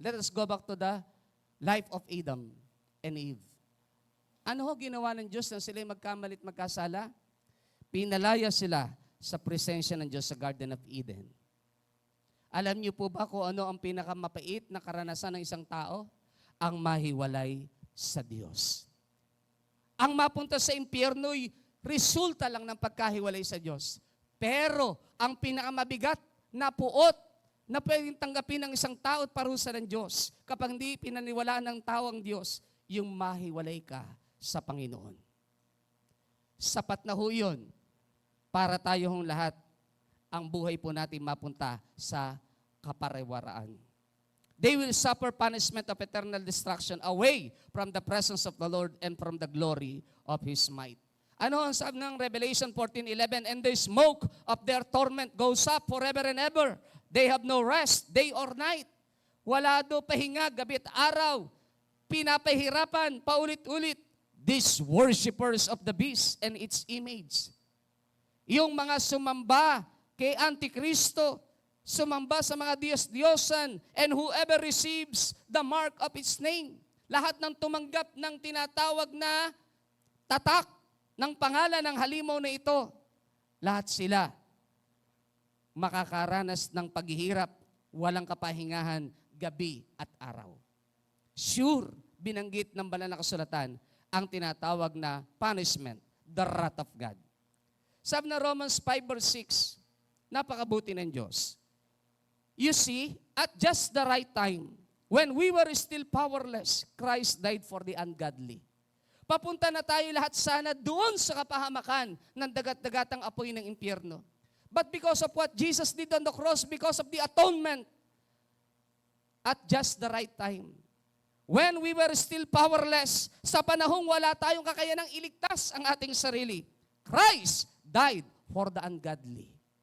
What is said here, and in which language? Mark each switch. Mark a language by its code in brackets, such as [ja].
[en] Let us go back to the life of Adam and Eve. [tl] Ano ho ginawa ng Diyos nang sila magkamalit magkasala? Pinalaya sila sa presensya ng Diyos sa Garden of Eden. Alam niyo po ba kung ano ang pinakamapait na karanasan ng isang tao? Ang mahiwalay sa Diyos. Ang mapunta sa impyerno'y resulta lang ng pagkahiwalay sa Diyos. Pero ang pinakamabigat na puot na pwedeng tanggapin ng isang tao at parusa ng Diyos kapag hindi pinaniwalaan ng tao ang Diyos, yung mahiwalay ka sa Panginoon. Sapat na ho yun para tayong lahat ang buhay po natin mapunta sa kapariwaraan. [en] They will suffer punishment of eternal destruction away from the presence of the Lord and from the glory of His might. [tl] Ano ang sabi ng Revelation 14:11? [en] And the smoke of their torment goes up forever and ever. They have no rest, day or night. [tl] Wala do pahinga, gabi at araw. Pinapahirapan, paulit-ulit. [en] These worshipers of the beast and its image. [tl] Yung mga sumamba kay Antikristo, sumamba sa mga Diyos-Diyosan, [en] and whoever receives the mark of its name. [tl] Lahat ng tumanggap ng tinatawag na tatak ng pangalan ng halimaw na ito, lahat sila makakaranas ng paghihirap, walang kapahingahan, gabi at araw. Sure, binanggit ng banal na kasulatan ang tinatawag na punishment, [en] the wrath of God. [tl] Sabi na Romans 5 verse 6, Napakabuti ng Diyos. [en] You see, at just the right time, when we were still powerless, Christ died for the ungodly. [tl] Papunta na tayo lahat sana doon sa kapahamakan ng dagat-dagatang apoy ng impyerno. [en] But because of what Jesus did on the cross, because of the atonement, at just the right time, when we were still powerless, [tl] sa panahong wala tayong kakayanang iligtas ang ating sarili, [en] Christ died for the ungodly.